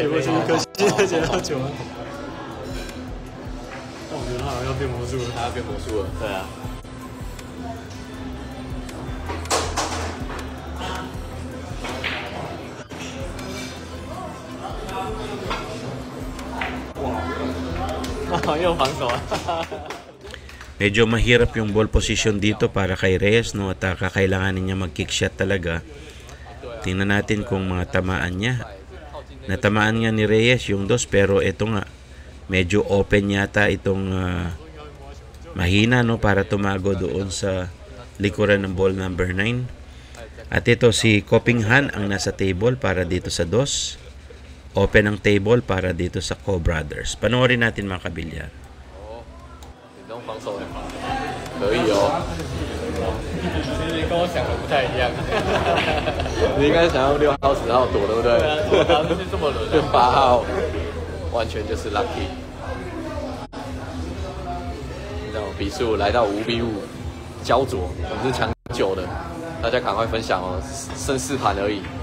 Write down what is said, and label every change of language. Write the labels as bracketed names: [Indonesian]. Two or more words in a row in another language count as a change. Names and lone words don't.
[Chinese] 接过去一颗星就接到球了。但我觉得他好像要变魔术了。他要变魔术了，对啊。又防守啊。 [Filipino] Medyo mahirap yung [English] ball position [Filipino] dito para kay Reyes, no? At kakailanganin niya mag- [English] kick shot [Filipino] talaga. Tingnan natin kung mga tamaan niya. Natamaan nga ni Reyes yung 2, pero ito nga, medyo open yata itong mahina, no? Para tumago doon sa likuran ng ball number 9. At ito si Koping Han ang nasa table para dito sa 2. Open ang table para dito sa Co-brothers. Panoorin natin mga kabilyar. [Chinese] 你用防守可以哦。其实跟我想的不太一样。你应该想用6号、10号躲，对不对？对啊，我打出去这么轮。用8号，完全就是 lucky。那种比数来到5-5，焦灼，我们是抢9的，大家赶快分享哦，剩4盘而已。